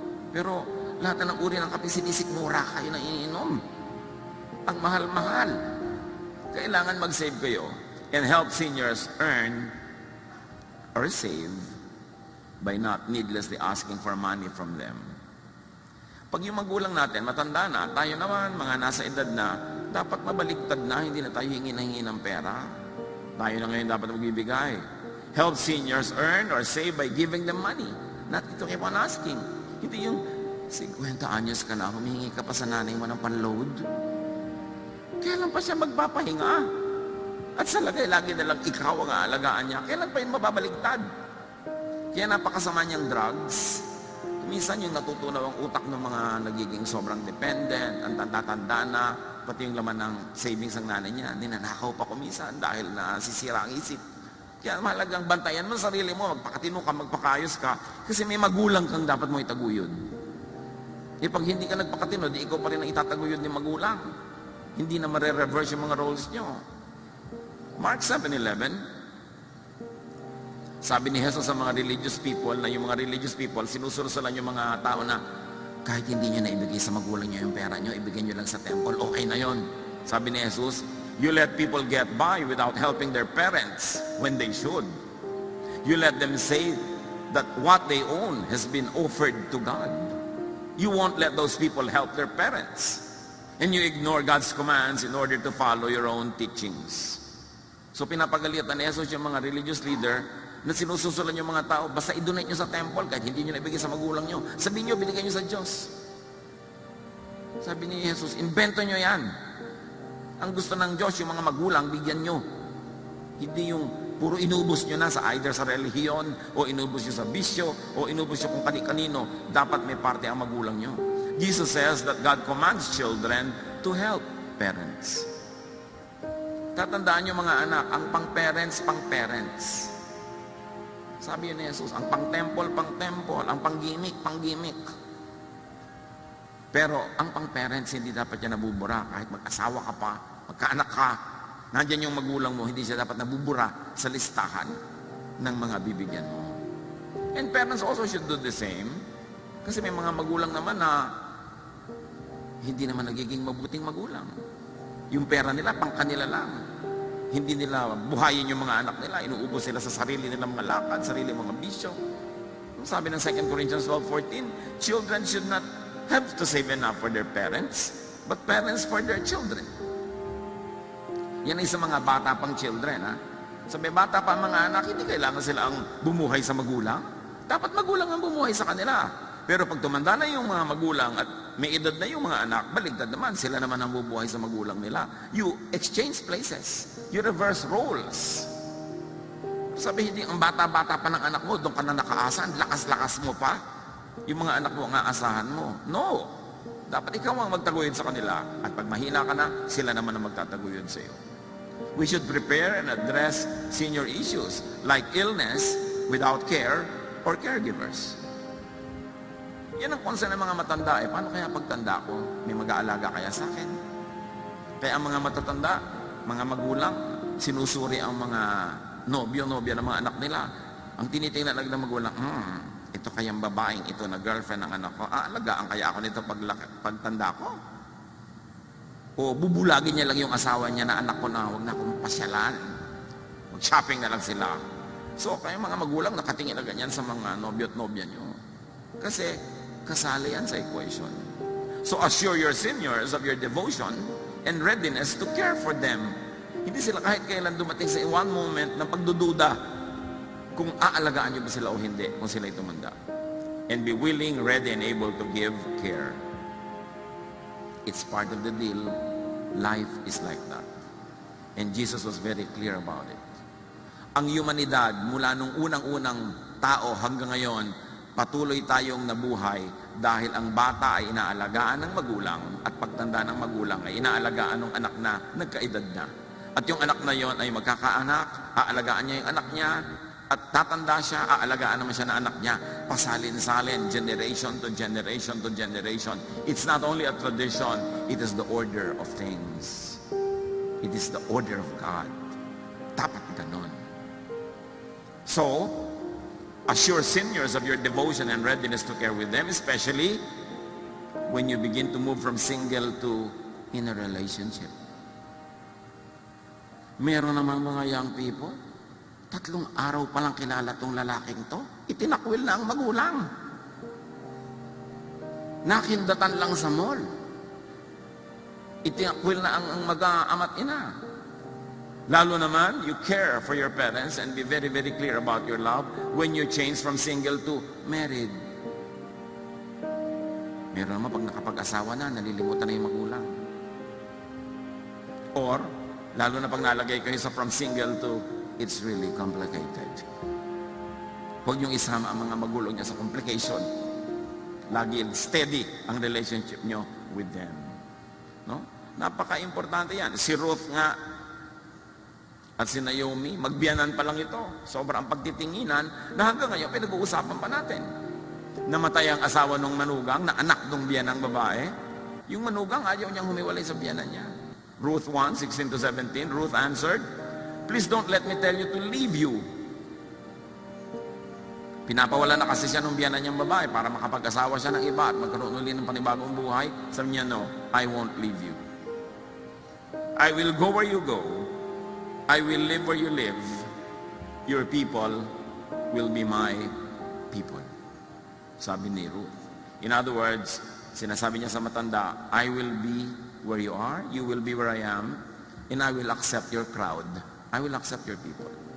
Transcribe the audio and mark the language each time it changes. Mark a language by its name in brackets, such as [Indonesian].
[Filipino] Pero lahat ng uri ng kape, sinisik mura kayo na iniinom. Ang mahal-mahal. Kailangan mag-save kayo [English] and help seniors earn or save by not needlessly asking for money from them. [Filipino] Pag yung magulang natin, matanda na, tayo naman, mga nasa edad na, dapat mabaligtad na, hindi na tayo hingi ng pera. Tayo na ngayon dapat magbibigay. [English] Help seniors earn or save by giving them money. Not to keep on asking. [Filipino] Hindi yung 50 anyos ka na, humihingi ka pa sa nanay mo ng panload. Kailan pa siya magpapahinga? At sa lagay, lagi na lang ikaw ang aalagaan niya. Kailan pa yun mababaligtad? Kaya napakasama niyang drugs. Minsan yung natutunaw ang utak ng mga nagiging sobrang dependent, ang tanda-tanda na, pati yung laman ng savings ng nanay niya, ninanakaw pa kumisan dahil nasisira ang isip. Kaya mahalagang bantayan mo sarili mo, magpakatino ka, magpakayos ka, kasi may magulang kang dapat mo itaguyod. Eh pag hindi ka nagpakatino, di ikaw pa rin ang itataguyod ni magulang. Hindi na mare-reverse yung mga roles nyo. Mark 7:11, sabi ni Jesus sa mga [English] religious people, [Filipino] na yung mga religious people, sinusursulan yung mga tao na kahit hindi nyo na ibigay sa magulang nyo yung pera nyo, ibigay nyo lang sa temple, okay na yon. Sabi ni Jesus, [English] you let people get by without helping their parents when they should. You let them say that what they own has been offered to God. You won't let those people help their parents. And you ignore God's commands in order to follow your own teachings. [Filipino] So pinapagalitan ni Jesus yung mga religious leader na sinususulan yung mga tao, basta i-donate nyo sa temple kahit hindi nyo naibigay sa magulang nyo. Sabihin nyo, binigay nyo sa Diyos. Sabi ni Jesus, invento nyo yan. Ang gusto ng Diyos, yung mga magulang, bigyan nyo. Hindi yung puro inubos nyo na sa either sa relihiyon, o inubos nyo sa bisyo, o inubos nyo kung kani-kanino. Dapat may parte ang magulang nyo. [English] Jesus says that God commands children to help parents. [Filipino] Tatandaan nyo mga anak, ang pang-parents, pang-parents. Sabi yun ni Jesus, ang pang-temple, pang-temple, ang pang-gimmick, pang-gimmick. Pero ang pang-parents, hindi dapat yan nabubura. Kahit mag-asawa ka pa, magkaanak ka, nandyan yung magulang mo, hindi siya dapat nabubura sa listahan ng mga bibigyan mo. [English] And parents also should do the same. [Filipino] Kasi may mga magulang naman na hindi naman nagiging mabuting magulang. Yung pera nila, pang kanila lang. Hindi nila buhayin yung mga anak nila. Inuubos sila sa sarili nilang mga lakad, sarili mga bisyo. Sabi ng [English] 2 Corinthians 12:14, children should not have to save enough for their parents, but parents for their children. [Filipino] Yan ay sa mga bata pang children, ha? Sa may bata pa mga anak, hindi kailangan sila ang bumuhay sa magulang. Dapat magulang ang bumuhay sa kanila. Pero pag tumanda na yung mga magulang at may edad na yung mga anak, baligtad naman, sila naman ang bubuhay sa magulang nila. [English] You exchange places. You reverse roles. [Filipino] Sabi, hindi ang bata-bata pa ng anak mo, doon ka na nakaasan, lakas-lakas mo pa. Yung mga anak mo ang aasahan mo. No. Dapat ikaw ang magtaguyod sa kanila. At pag mahina ka na, sila naman ang magtataguyod sa iyo. [English] We should prepare and address senior issues like illness without care or caregivers. [Filipino] Yan ang concern ng mga matanda. Paano kaya pagtanda ko? May mag-aalaga kaya sa akin? Kaya ang mga matatanda, mga magulang, sinusuri ang mga nobyo-nobya ng mga anak nila. Ang tinitingnan lang ng magulang, ito kayang babaeng ito na girlfriend ng anak ko, aalagaan kaya ako nito pagtanda ko? O bubulagin niya lang yung asawa niya na anak ko na, huwag na akong pasyalan. Mag-shopping na lang sila. So, kaya mga magulang nakatingin na ganyan sa mga nobyo at nobya niyo. Kasi, kasali yan sa equation. [English] So, assure your seniors of your devotion and readiness to care for them. [Filipino] Hindi sila kahit kailan dumating sa [English] one moment [Filipino] ng pagdududa kung aalagaan niyo ba sila o hindi, kung sila tumanda. [English] And be willing, ready, and able to give care. It's part of the deal. Life is like that. And Jesus was very clear about it. [Filipino] Ang humanidad, mula nung unang-unang tao hanggang ngayon, patuloy tayong nabuhay dahil ang bata ay inaalagaan ng magulang at pagtanda ng magulang ay inaalagaan ng anak na nagkaedad na. At yung anak na yon ay magkakaanak, aalagaan niya yung anak niya, at tatanda siya, aalagaan naman siya na anak niya. Pasalin-salin, [English] generation to generation to generation. It's not only a tradition, it is the order of things. It is the order of God. [Filipino] Dapat ganon. [English] So, assure seniors of your devotion and readiness to care with them, especially when you begin to move from single to in a relationship. [Filipino] Meron namang mga [English] young people, [Filipino] 3 araw pa lang kilala tong lalaking to, itinakwil na ang magulang. Nakindatan lang sa mall. Itinakwil na ang mag-ama't ina. Lalo naman, [English] you care for your parents and be very, very clear about your love when you change from single to married. [Filipino] Meron naman pag nakapag-asawa na, nalilimutan na yung magulang. [English] Or, [Filipino] lalo na pag nalagay kayo sa [English] from single to, it's really complicated. [Filipino] Huwag niyong isama ang mga magulang niya sa complication. Lagi steady ang relationship niyo [English] with them. [Filipino] No? Napaka-importante yan. Si Ruth nga, at si Naomi, magbiyanan pa lang ito. Sobrang pagtitinginan na hanggang ngayon pinag-uusapan pa natin. Namatay ang asawa ng manugang na anak ng biyanang babae. Yung manugang ayaw niyang humiwalay sa biyanan niya. [English] Ruth 1:16-17, Ruth answered, "Please don't let me tell you to leave you." [Filipino] Pinapawala na kasi siya ng biyanan niyang babae para makapag-asawa siya ng iba at magkaroon ulit ng panibagong buhay. Sabi niya, [English] "No, I won't leave you. I will go where you go. I will live where you live. Your people will be my people." [Filipino] Sabi ni Ruth. [English] In other words, [Filipino] sinasabi niya sa matanda, [English] I will be where you are, you will be where I am, and I will accept your crowd. I will accept your people.